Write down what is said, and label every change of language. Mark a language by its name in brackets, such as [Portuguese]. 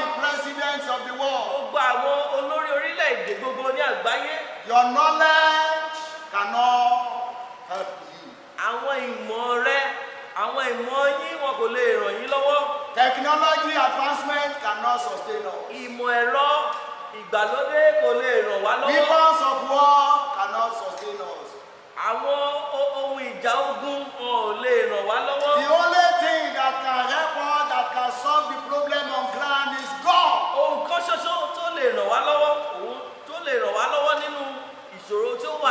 [English] the presidents of the world. [Yoruba] Gbogbo àwọn olórí orílẹ̀-èdè gbogbo ní àgbáyé. [English] Your knowledge cannot help you. [Yoruba] Àwọn ìmọ̀ rẹ, àwọn ìmọ̀ yín wọn kò lè ràn yín lọ́wọ́. [English] Technology advancement cannot sustain us. [Yoruba] Ìmọ̀ ẹ̀rọ ìgbàlódé kò lè ràn wá lọ́wọ́. [English] Weapons of war cannot sustain us. [Yoruba] Àwọn ohun ìjà ogun wọn ò lè ràn wá lọ́wọ́. [English] The only thing that can help us, that can solve the problem on ground is God. [Yoruba] Ohun kan ṣoṣo tó lè ràn wá lọ́wọ́, òun tó lè ràn wá lọ́wọ́ nínú ìṣòro tí ó wà